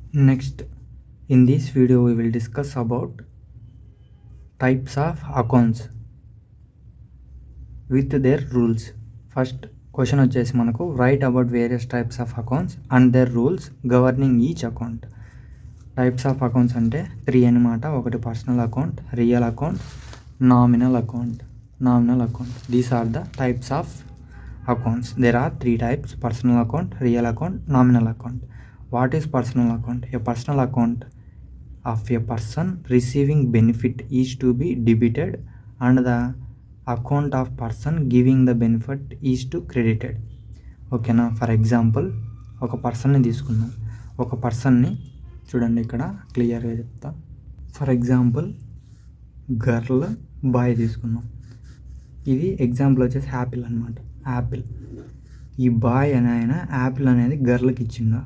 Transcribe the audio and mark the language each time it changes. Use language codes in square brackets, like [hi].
[en] Next, in this video we will discuss about types of accounts with their rules. First question [te] వచ్చేసి మనకు [en] write about various types of accounts and their rules governing each account. Types of accounts [te] అంటే 3 అన్నమాట. ఒకటి personal account, real account, nominal account. [en] These are the types of accounts. There are 3 types: personal account, real account, nominal account. What is personal account? A personal account of a person receiving benefit is to be debited and the account of person giving the benefit is to credited. [te] ఓకేనా? [en] for example [te] ఒక పర్సన్ని తీసుకుందాం. ఒక పర్సన్ని చూడండి, ఇక్కడ క్లియర్గా చెప్తా. [en] for example [te] గర్ల్, బాయ్ తీసుకుందాం. ఇది ఎగ్జాంపుల్ వచ్చేసి యాపిల్ అనమాట. యాపిల్, ఈ బాయ్ అనే ఆయన యాపిల్ అనేది గర్ల్కి ఇచ్చిండు.